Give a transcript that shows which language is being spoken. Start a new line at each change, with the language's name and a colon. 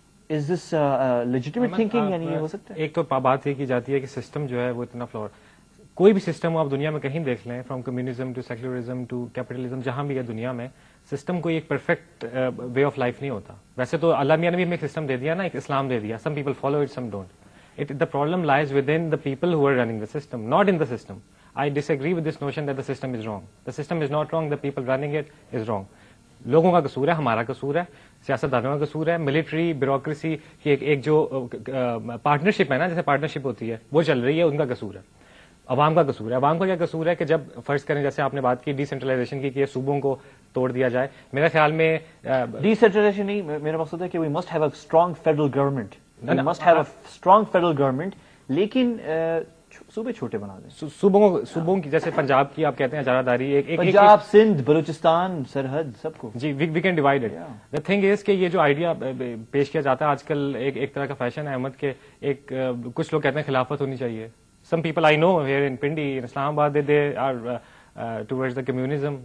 English: Is this legitimate thinking?
Urdu: یعنی یہ ہو سکتا ہے. ایک تو بات یہ کی جاتی ہے کہ سسٹم جو ہے وہ اتنا فلور، کوئی بھی سسٹم ہو آپ دنیا میں کہیں دیکھ لیں،
English: from communism to secularism to capitalism,
Urdu: جہاں بھی ہے دنیا میں سسٹم کوئی ایک
English: perfect way of life
Urdu: نہیں ہوتا. ویسے تو اللہ میاں نے بھی ہمیں ایک سسٹم دے دیا نا، ایک اسلام دے دیا.
English: Some people follow it, some don't. The problem lies within the people who are running the system, not in the system. I disagree with this notion that the system is wrong. The system is not wrong, the people running it is wrong.
Urdu: لوگوں کا قصور ہے، ہمارا قصور ہے، سیاستدانوں کا قصور ہے، military bureaucracy کی ایک جو پارٹنرشپ ہے نا، جیسے پارٹنرشپ ہوتی ہے وہ چل رہی ہے، ان کا قصور ہے. عوام کا قصور ہے. عوام کا کیا قصور ہے کہ جب فرض کریں جیسے آپ نے بات کی ڈی سینٹرلائزیشن کی کہ صوبوں کو توڑ دیا جائے، میرے خیال میں ڈی سینٹرلائزیشن نہیں، میرا مقصد ہے کہ
English: We must have a strong federal government. We must have a strong federal government,
Urdu: لیکن صوبے چھوٹے بنا دیں. صوبوں کی جیسے پنجاب کی آپ کہتے ہیں اجارہ داری، پنجاب، سندھ، بلوچستان، سرحد، سب کو
English: جی we can divide it. The thing is
Urdu: کہ یہ جو آئیڈیا پیش کیا جاتا ہے آج کل ایک طرح کا فیشن ہے احمد کے، کچھ لوگ کہتے ہیں خلافت ہونی چاہیے.
English: Some people I know here in Pindi in Islamabad they are towards the communism.